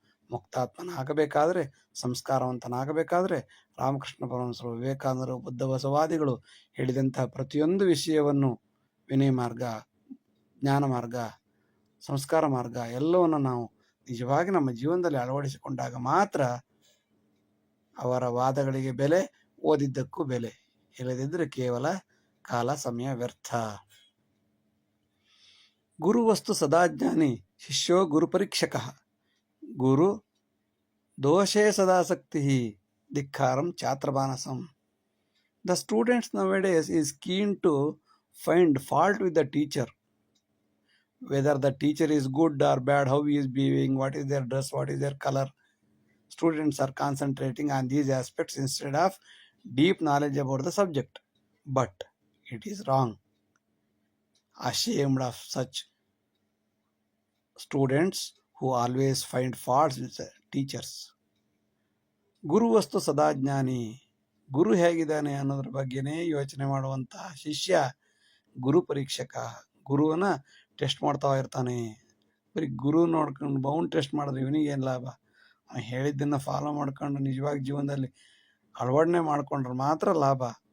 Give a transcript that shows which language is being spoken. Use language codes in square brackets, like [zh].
[kn] ಮುಕ್ತಾತ್ಮನಾಗಬೇಕಾದ್ರೆ, ಸಂಸ್ಕಾರವಂತನಾಗಬೇಕಾದ್ರೆ ರಾಮಕೃಷ್ಣ ಪರಮಹಂಸರು, ವಿವೇಕಾನಂದರು, ಬುದ್ಧ ಬಸವಾದಿಗಳು ಹೇಳಿದಂತಹ ಪ್ರತಿಯೊಂದು ವಿಷಯವನ್ನು, ವಿನಯ ಮಾರ್ಗ, ಜ್ಞಾನ ಮಾರ್ಗ, ಸಂಸ್ಕಾರ ಮಾರ್ಗ ಎಲ್ಲವನ್ನು ನಾವು ನಿಜವಾಗಿ ನಮ್ಮ ಜೀವನದಲ್ಲಿ ಅಳವಡಿಸಿಕೊಂಡಾಗ ಮಾತ್ರ ಅವರ ವಾದಗಳಿಗೆ ಬೆಲೆ, ಓದಿದ್ದಕ್ಕೂ ಬೆಲೆ. ಇಲ್ಲದಿದ್ದರೆ ಕೇವಲ ಕಾಲ ಸಮಯ ವ್ಯರ್ಥ. [sa] ಗುರುವಸ್ತು ಸದಾಜ್ಞಾನಿ ಶಿಷ್ಯೋ ಗುರು ಪರೀಕ್ಷಕಃ, ಗುರು ದೋಷೇ ಸದಾಸಕ್ತಿ ಧಿಕ್ಕಾರಂ ಛಾತ್ರಮಾನಸಂ. [en] The students nowadays is keen to find fault with the teacher. Whether the teacher is good or bad, how he is behaving, what is their dress, what is their color. Students are concentrating on these aspects instead of deep knowledge about the subject. But it is wrong. Ashamed of such students who always find faults with the teachers. [sa] ಗುರುವಸ್ತು ಸದಾಜ್ಞಾನಿ, [kn] ಗುರು ಹೇಗಿದ್ದಾನೆ ಅನ್ನೋದ್ರ ಬಗ್ಗೆನೇ ಯೋಚನೆ ಮಾಡುವಂತಹ ಶಿಷ್ಯ ಗುರು ಪರೀಕ್ಷಕ. ಗುರುವನ್ನ test ಮಾಡ್ತಾ ಇರ್ತಾನೆ. ಬರೀ ಗುರು ನೋಡ್ಕೊಂಡು ಬೌನ್ ಟೆಸ್ಟ್ ಮಾಡಿದ್ರೆ ಇವನಿಗೇನು ಲಾಭ? ಅವನು ಹೇಳಿದ್ದನ್ನು ಫಾಲೋ ಮಾಡ್ಕೊಂಡು ನಿಜವಾಗಿ ಜೀವನದಲ್ಲಿ ಅಳವಡನೆ ಮಾಡ್ಕೊಂಡ್ರೆ ಮಾತ್ರ ಲಾಭ.